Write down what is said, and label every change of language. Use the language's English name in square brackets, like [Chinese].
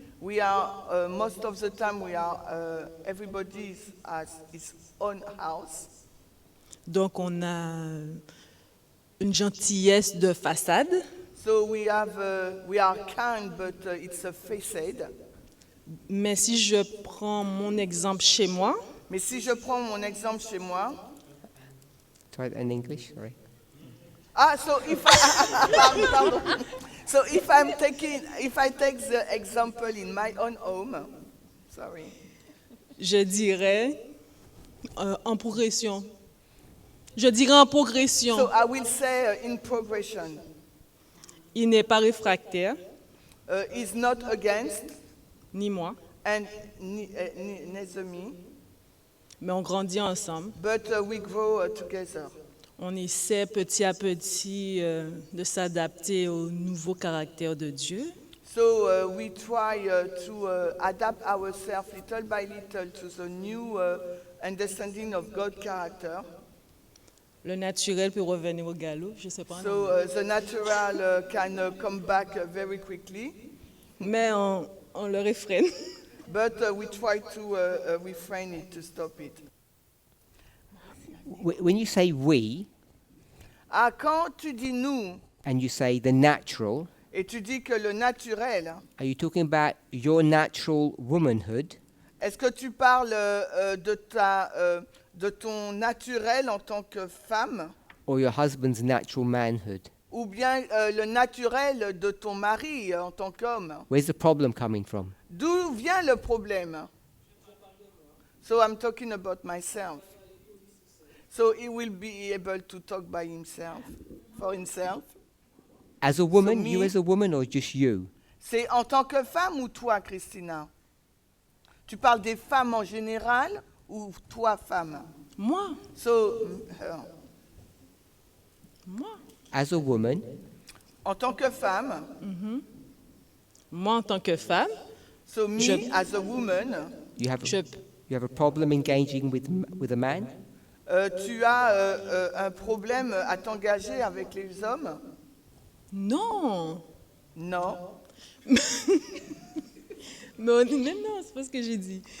[English] We are most of the time we are everybody has his own house. [French] donc on a une gentillesse de façade, [English] So we are kind, but it's a facade. [French] mais si je prends mon exemple chez moi, Mais si je prends mon exemple chez moi, [English] Try it in English. Sorry. so if pardon. So if I take the example in my own home, sorry. [French] je dirais en progression. Je dirais en progression. [English] So I will say in progression. [French] Il n'est pas réfractaire, [English] Is not against [French] ni moi, [English] and neither me, [French] mais on grandit ensemble. [English] but we grow together. [French] On essaie petit à petit de s'adapter au nouveau caractère de Dieu. [English] So we try to adapt ourselves little by little to the new understanding of God's character. [French] Le naturel peut revenir au galop, je sais pas. en [English] So [French] anglais. [English] the natural can come back very quickly, [French] Mais on le réfrène. [English] but we try to refrain it, to stop it. When you say we, [French] Ah, quand tu dis nous [English] and you say the natural, [French] et tu dis que le naturel, [English] are you talking about your natural womanhood, [French] est-ce que tu parles de ton naturel en tant que femme [English] or your husband's natural manhood? [French] ou bien le naturel de ton mari en tant qu'homme? [English] Where's the problem coming from? [French] D'où vient le problème? [English] So I'm talking about myself. So he will be able to talk by himself, for himself. As a woman, me- you as a woman, or just you? [French] C'est en tant que femme ou toi, Christina? Tu parles des femmes en général ou toi, femme? Moi, [English] So, her. [French] moi. [English] As a woman, [French] En tant que femme, Moi, en tant que femme, [English] so me [French] Je- [English] as a woman, you have [French] je, [English] you have a problem engaging with a man. [French] tu as un problème à t'engager avec les hommes? non. Non. Mais non, c'est pas ce que j'ai dit.